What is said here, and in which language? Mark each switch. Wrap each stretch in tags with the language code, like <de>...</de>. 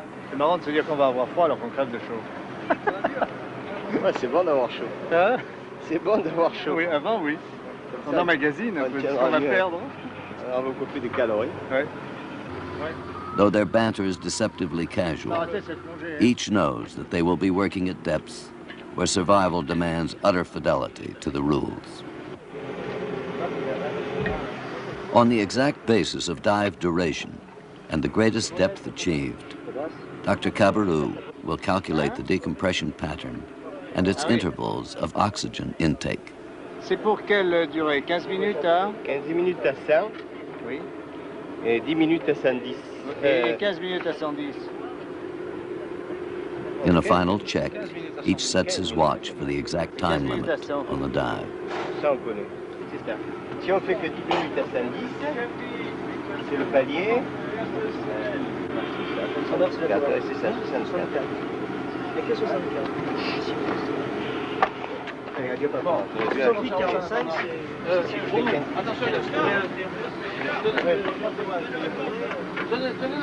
<fr>C'est marrant de se dire qu'on va avoir froid alors qu'on crève de chaud. Ouais, c'est bon d'avoir chaud. Hein? C'est bon d'avoir chaud. Oui, avant, oui. On emmagasine un peu, on va perdre. beaucoup plus de calories. Ouais.</fr> <en>Though their banter is deceptively casual, each knows that they will be working at depths where survival demands utter fidelity to the rules. On the exact basis of dive duration and the greatest depth achieved, Dr. Cabarrou will calculate the decompression pattern and its intervals of oxygen intake.</en> <fr>C'est pour quelle durée? 15 minutes à 15 minutes à 100. Oui. Et 10 minutes à 110. Et 15 minutes à 110.</fr> <en>In a final check, each sets his watch for the exact time limit on the dive.</en> <fr>Ça, on connaît. C'est ça. Si on fait que 10 minutes à 110, c'est le palier. C'est 164. Et que 64. Sophie, 45, Attention,</fr>